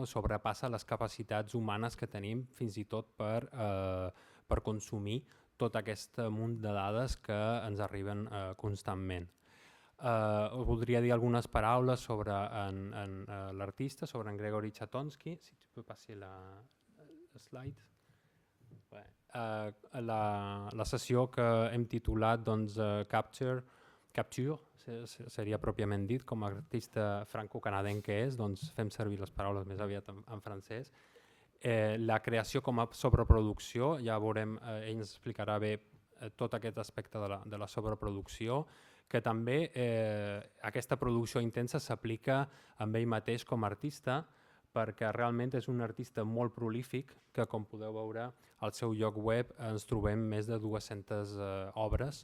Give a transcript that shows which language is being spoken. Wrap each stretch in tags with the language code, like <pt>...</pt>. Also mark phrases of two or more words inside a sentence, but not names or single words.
<ca>Sobrepassa les capacitats humanes que tenim fins i tot per consumir tot aquest munt de dades que ens arriben constantment. Us voldria dir algunes paraules sobre l'artista, sobre en Gregory Chatonsky.</ca> <fr>Si tu peux passer la slide.</fr> <ca>La sessió que hem titulat doncs, Capture, seria pròpiament dit, com a artista franco-canadenc que és, doncs fem servir les paraules més aviat en francès. La creació com a sobreproducció, ja veurem, ell ens explicarà bé tot aquest aspecte de la sobreproducció, que també aquesta producció intensa s'aplica amb ell mateix com a artista, perquè realment és un artista molt prolífic, que com podeu veure al seu lloc web ens trobem més de 200 obres.</ca>